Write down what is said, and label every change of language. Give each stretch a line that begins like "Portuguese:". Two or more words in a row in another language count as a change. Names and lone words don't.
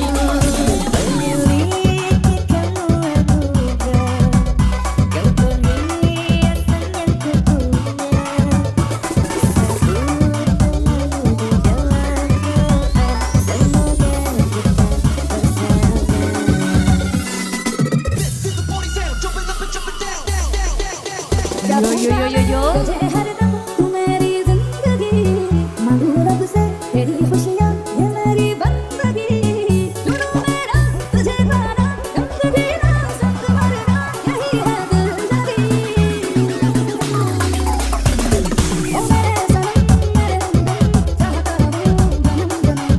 Indonesian: Memiliki kamu anugerah, kau perhiasan yang kupunya. Disebut namamu di dalam doa, semoga kita bersama. Yo yo yo yo yo.
Hindi: तुझे हरदम तू मेरी जिंदगी, मांगू रब से तेरी खुशियाँ ये मेरी बंदगी। चुनूं मेरा तुझे पाना, गम जीना संग मरना, यही है दिललगी। ओ मेरे सनम मेरे हमदम, चाहता रहूं जन्म जन्म।